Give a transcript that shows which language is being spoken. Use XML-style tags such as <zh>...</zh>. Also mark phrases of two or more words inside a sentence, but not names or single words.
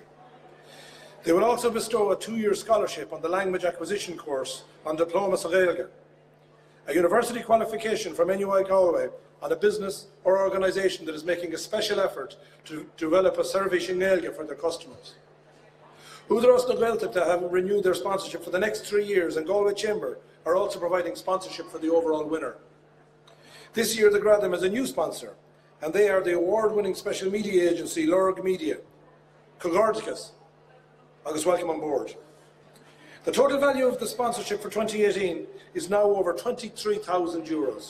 <en>They will also bestow a 2-year scholarship on the language acquisition course on Diplomas of Gaeilge, a university qualification from NUI Galway on a business or organisation that is making a special effort to develop a service in Gaeilge for their customers. Údarás na Gaeltachta have renewed their sponsorship for the next 3 years, and Galway Chamber are also providing sponsorship for the overall winner. This year the Gradam is a new sponsor, and they are the award-winning special media agency Lorg Media. Congratulations, agus welcome on board. The total value of the sponsorship for 2018 is now over €23,000.</en>